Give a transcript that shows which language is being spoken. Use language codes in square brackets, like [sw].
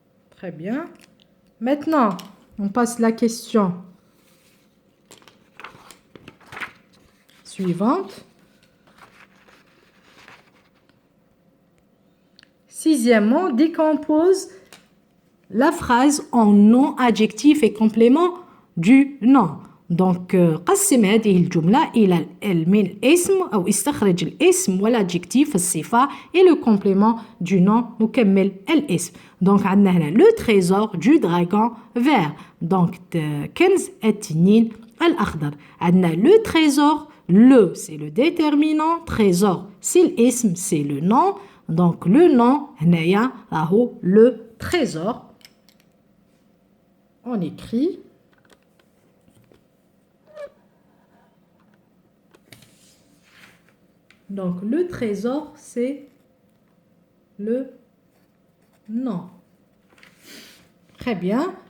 [fr] Très bien. Maintenant, on passe la question suivante. Sixièmement, décompose la phrase en nom, adjectif et complément du nom. [ar] Donc, قسم هذه الجملة إلى من الاسم أو استخرج الاسم والadjectif الصفة [fr] et le complément du nom [ar] مكمل الاسم. Donc, عندنا هنا [fr] le trésor du dragon vert. [ar] Donc, كنز التنين الأخضر. عندنا [fr] le trésor, le c'est le déterminant, trésor c'est l'ism, c'est le nom. Donc, le nom, [ar] هنايا راهو [fr] le trésor. On écrit donc le trésor c'est le nom. Très bien.